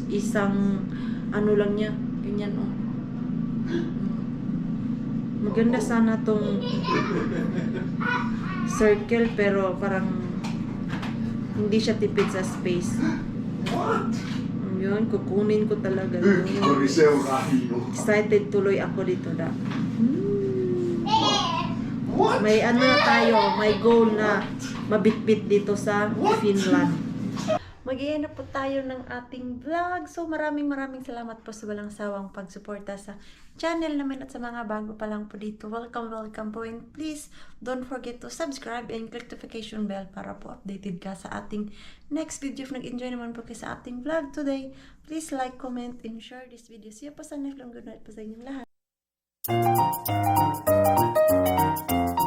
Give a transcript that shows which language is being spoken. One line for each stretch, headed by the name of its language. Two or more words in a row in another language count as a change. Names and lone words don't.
Filipino: Isang, ano lang niya. Ganyan, oh. Maganda sana tong circle, pero parang hindi siya tipid sa space. What? Yun, kukunin ko talaga.
Finnish: Ykköri seuraa minua.
Filipino: Excited tuloy ako dito da. What? May ano na tayo, may goal na mabitbit dito sa Finland. Mag-i-end up po tayo ng ating vlog. So maraming salamat po sa walang sawang pagsuporta sa channel namin at sa mga bago pa lang po dito. Welcome po,
English: and please don't forget to subscribe and click notification bell
Filipino: para po
English: updated
Filipino: ka sa ating
English: next video. If
Filipino: nag-enjoy naman po kayo sa ating
English: vlog today, please like, comment, and share this video. See you
Filipino: po sa
English: next vlog. Good night
Filipino: po sa inyong lahat.